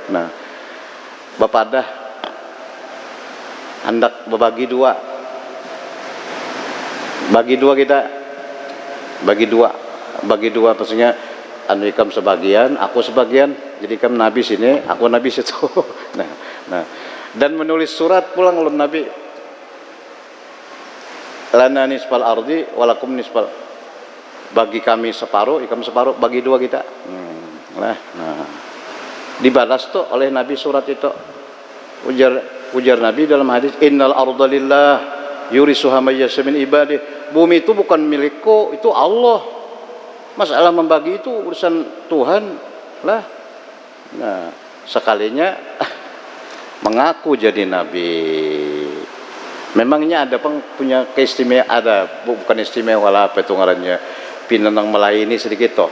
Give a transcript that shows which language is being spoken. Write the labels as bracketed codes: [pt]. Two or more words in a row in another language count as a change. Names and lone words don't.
[bjn] Nah, bapak dah hendak berbagi dua kita, bagi dua maksudnya anu ikam sebagian, aku sebagian, jadi ikam nabi sini, aku nabi situ. nah, dan menulis surat pulang ulun nabi, [ar] لنا نصف الأرض ولكم نصف, [bjn] bagi kami separuh, ikam separuh, bagi dua kita. Nah, dibalas tuh oleh nabi surat itu. Ujar nabi dalam hadis, [ar] إن الأرض لله يورثها من يشاء من عباده. [id] Bumi itu bukan milikku, itu Allah. Masalah membagi itu urusan Tuhan lah. [bjn] Nah, sekalinya mengaku jadi nabi, memangnya ada punya keistimewaan, ada bukan istimewa lah, apa itu ngarannya, pinenang melayani sedikit toh.